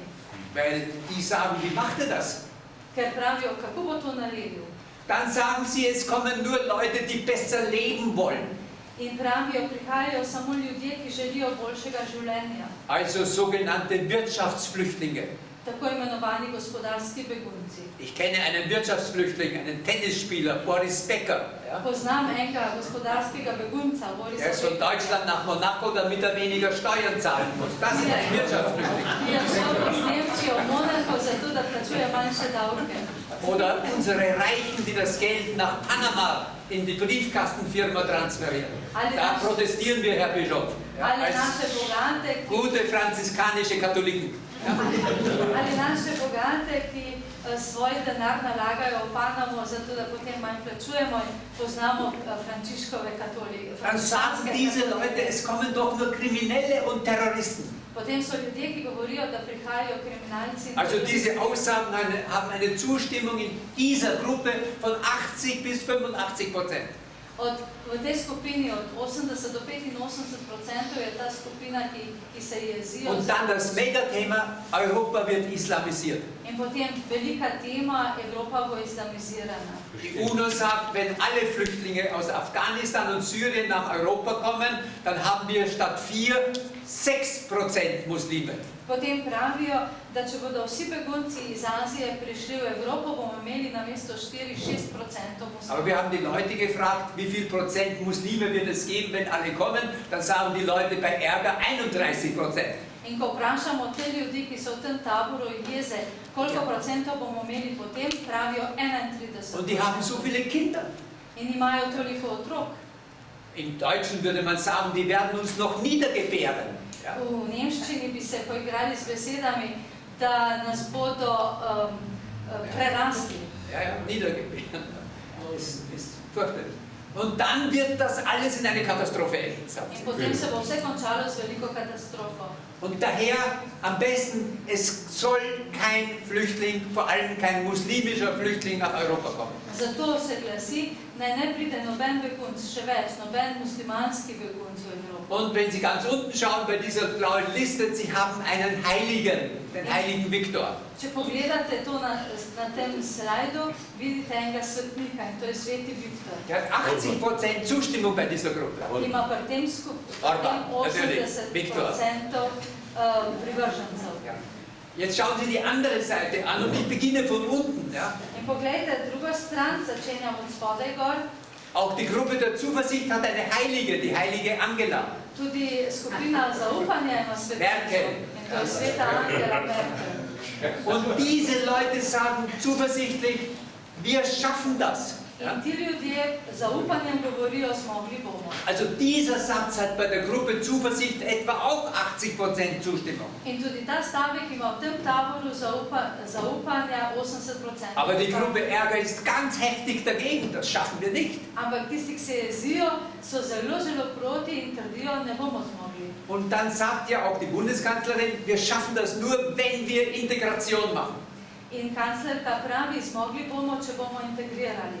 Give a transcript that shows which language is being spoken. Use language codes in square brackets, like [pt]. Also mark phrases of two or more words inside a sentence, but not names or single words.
[de] Weil die sagen, wie macht er das? [sl] Ker pravijo, kako bo to naredil? [de] Dann sagen sie, es kommen nur Leute, die besser leben wollen. [sl] In pravijo, prihajajo samo ljudje, ki želijo boljšega življenja. [de] Also sogenannte Wirtschaftsflüchtlinge. [sl] Tako imenovani gospodarski begunci. [de] Ich kenne einen Wirtschaftsflüchtling, einen Tennisspieler, Boris Becker. Ja? [sl] Poznam enega gospodarskega begunca, Borisa [de] Er ist von Deutschland nach Monaco, damit er weniger Steuern zahlen muss. Das ist ein Wirtschaftsflüchtling. [sl] Je šel iz Nemčije v Monako, zato da plačuje manjše davke. [de] Oder unsere Reichen, die das Geld nach Panama in die Briefkastenfirma transferieren. Da protestieren wir, Herr Bischof, ja, als gute franziskanische Katholiken. Ja. [sl] Ali naše bogate, ki svoj denar nalagajo v Panamo, zato da potem manj plačujemo in poznamo Frančiškove katolike. [de] Dann sagen diese Leute, es kommen doch nur Kriminelle und Terroristen. [sl] Potem so ljudje, ki govorijo, da prihajajo kriminalci. [de] Also diese Aussagen haben eine Zustimmung in dieser Gruppe von 80 bis 85%. [sl] V tej skupini od 80 do 85% je ta skupina, ki se jezijo. [de] Und dann das Megathema, Europa wird islamisiert. [sl] In potem velika tema, Evropa bo islamizirana. [de] Die UNO sagt, wenn alle Flüchtlinge aus Afghanistan und Syrien nach Europa kommen, dann haben wir statt 4, 6% Muslime. [sl] Potem pravijo, da če bodo vsi begunci iz Azije prišli v Evropo, bomo imeli namesto 4-6% muslimov. [de] Aber wir haben die Leute gefragt, wie viel Prozent Muslime wird es geben, wenn alle kommen? Dann sagen die Leute bei Ärger 31%. [sl] In ko vprašamo te ljudi, ki so v tem taboru jeze, koliko procentov bomo imeli potem, pravijo 31%. [de] Und die haben so viele Kinder. [sl] In imajo toliko otrok. [de] Im Deutschen würde man sagen, die werden uns noch niedergebären. Ja. [sl] V nemščini bi se poigrali z besedami, da nas bodo prerasli. [de] Ja, niedergebären. Ist fürchterlich. Und dann wird das alles in eine Katastrophe enden. [sl] In potem se bo vse končalo z veliko katastrofo. [de] Und daher am besten, es soll kein Flüchtling, vor allem kein muslimischer Flüchtling nach Europa kommen. [sl] Zato se glasi, naj ne pride noben begunc, še več, noben muslimanski begunc v Evropo. [de] Und wenn Sie ganz unten schauen bei dieser blauen Liste, Sie haben einen Heiligen, den heiligen Viktor. [sl] Če pogledate to na tem slajdu, vidite enega svetnika in to je sveti Viktor. [de] Der hat 80% Zustimmung bei dieser Gruppe. [sl] Ima pri tem 80% privržencev. [de] Ja. Jetzt schauen Sie die andere Seite an und ich beginne von unten. Ja. [sl] In pogledajte drugo stran, začenjam od spodaj gor. [de] Auch die Gruppe der Zuversicht hat eine Heilige, die heilige Angela. [sl] Tudi skupina zaupanja ima svetnico. In to je sveta Angela Merkel. [de] Und diese Leute sagen zuversichtlich, wir schaffen das. Ja? [sl] In ti ljudje zaupanjem govorijo, zmogli bomo. [de] Also dieser Satz hat bei der Gruppe Zuversicht etwa auch 80% Zustimmung. [sl] In tudi ta stavek ima v tem taboru zaupanja 80%. [de] Aber die Gruppe Ärger ist ganz heftig dagegen, das schaffen wir nicht. [sl] Ampak tisti, ki se jezijo, so zelo, zelo proti in trdijo, ne bomo zmogli. [de] Und dann sagt ja auch die Bundeskanzlerin, wir schaffen das nur, wenn wir Integration machen. [sl] In kanclerka pravi, zmogli bomo, če bomo integrirali.